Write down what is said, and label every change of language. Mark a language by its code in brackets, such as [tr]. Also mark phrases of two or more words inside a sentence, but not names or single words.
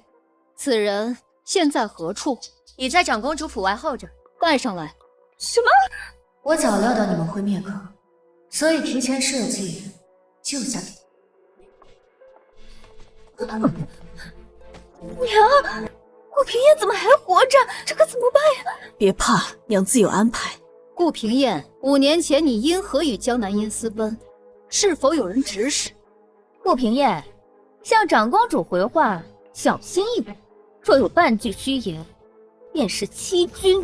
[zh] 此人現在何處？已在長公主府外候着。帶上來。什麼？我早料到你們會滅口， 所以提前設計救下你。娘，顧平燕怎麼還活着？這可怎麼辦呀？別怕，娘自有安排。顧平燕，5年前你因何与江南烟私奔？是否有人指使？顧平燕，向长公主回话，小心一点，若有半句虚言，便是欺君。